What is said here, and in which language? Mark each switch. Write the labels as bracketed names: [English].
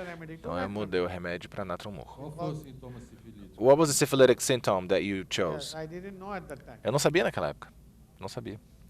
[Portuguese] Então eu mudei o remédio para natriumur. Qual foi o sintoma sifilítico? [English] What was the syphilitic symptom that you chose? [Portuguese] Eu não sabia naquela época. Não sabia.